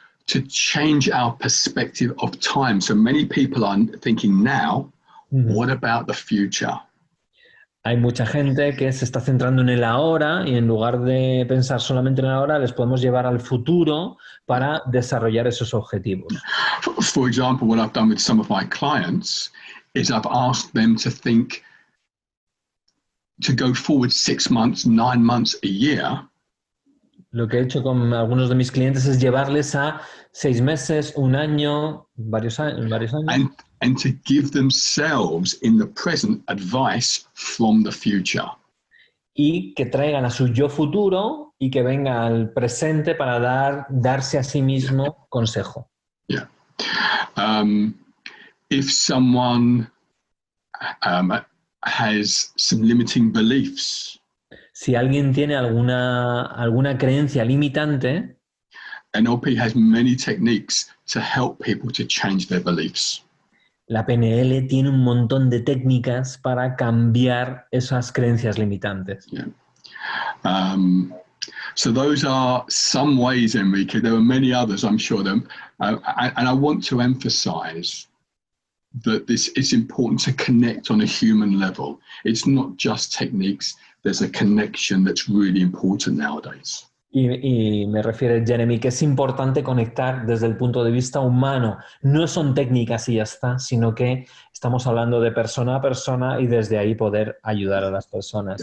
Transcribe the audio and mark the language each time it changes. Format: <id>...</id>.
<en>To change our perspective of time. So many people are thinking now, what about the future?</en> <es>Hay mucha gente que se está centrando en el ahora y en lugar de pensar solamente en el ahora, les podemos llevar al futuro para desarrollar esos objetivos.</es> <en>For example, what I've done with some of my clients is I've asked them to think, to go forward 6 months, 9 months, a year.</en> <es>Lo que he hecho con algunos de mis clientes es llevarles a 6 meses, 1 año, varios años.</es> <en>And to give themselves in the present advice from the future.</en> <es>Y que traigan a su yo futuro y que venga al presente para darse a sí mismo consejo.</es> <en>Yeah. If someone has some limiting beliefs.</en> <es>Si alguien tiene alguna creencia limitante,</es> <en>NLP has many techniques to help people to change their beliefs.</en> <es>La PNL tiene un montón de técnicas para cambiar esas creencias limitantes.</es> <en>Yeah. So those are some ways, Enrique. There are many others, I'm sure. And I want to emphasize that it's important to connect on a human level. It's not just techniques. There's a connection that's really important nowadays.</en> <es>Y me refiere, Jeremy, que es importante conectar desde el punto de vista humano. No son técnicas y ya está, sino que estamos hablando de persona a persona y desde ahí poder ayudar a las personas.</es>